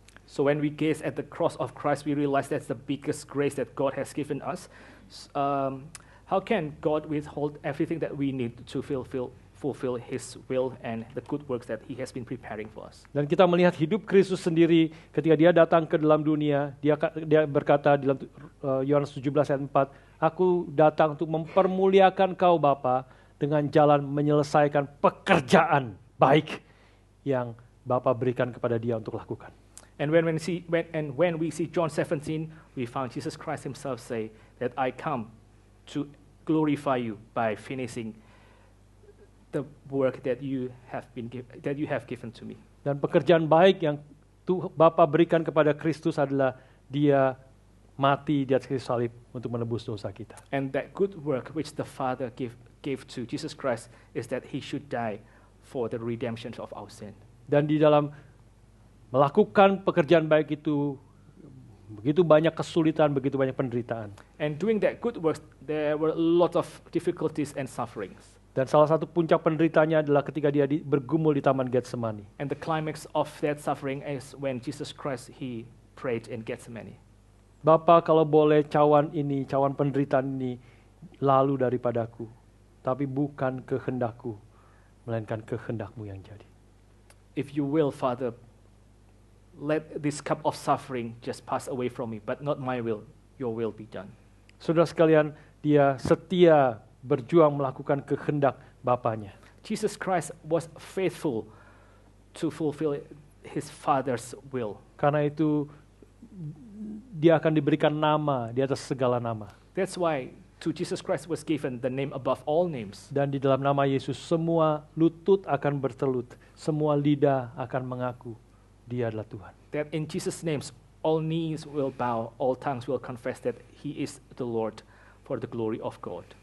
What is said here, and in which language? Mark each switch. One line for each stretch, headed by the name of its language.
English: So when we gaze at the cross of Christ, we realize that's the biggest grace that God has given us. How can God withhold everything that we need to fulfill His will and the good works that He has been preparing for us?
Indonesian: Dan kita melihat hidup Kristus sendiri ketika Dia datang ke dalam dunia, Dia berkata di dalam Yohanes 17 ayat 4, Aku datang untuk mempermuliakan kau Bapa dengan jalan menyelesaikan pekerjaan baik yang Bapa berikan kepada Dia untuk lakukan.
English: And when we see John 17, we found Jesus Christ Himself say that I come to glorify you by finishing the work that you have given to me.
Indonesian: Dan pekerjaan baik yang Bapa berikan kepada Kristus adalah Dia mati di atas kayu salib untuk menebus dosa kita.
English: And that good work which the Father gave to Jesus Christ is that He should die for the redemption of our sin.
Indonesian: Dan di dalam melakukan pekerjaan baik itu begitu banyak kesulitan, begitu banyak penderitaan.
English: And doing that good work, there were a lot of difficulties and sufferings.
Indonesian: Dan salah satu puncak penderitaannya adalah ketika Dia bergumul di Taman Getsemani.
English: And the climax of that suffering is when Jesus Christ, He prayed in Gethsemane.
Indonesian: Bapa, kalau boleh cawan penderitaan ini lalu daripadaku, tapi bukan kehendakku, melainkan kehendak-Mu yang jadi.
English: If you will, Father, let this cup of suffering just pass away from me, but not my will, your will be done.
Indonesian: Saudara sekalian, Dia setia berjuang melakukan kehendak Bapanya.
English: Jesus Christ was faithful to fulfill His Father's will.
Indonesian: Karena itu dia akan diberikan nama di atas segala nama.
English: That's why to Jesus Christ was given the name above all names.
Indonesian: Dan di dalam nama Yesus semua lutut akan bertelut, semua lidah akan mengaku Dia adalah Tuhan.
English: That in Jesus' names all knees will bow, all tongues will confess that He is the Lord for the glory of God.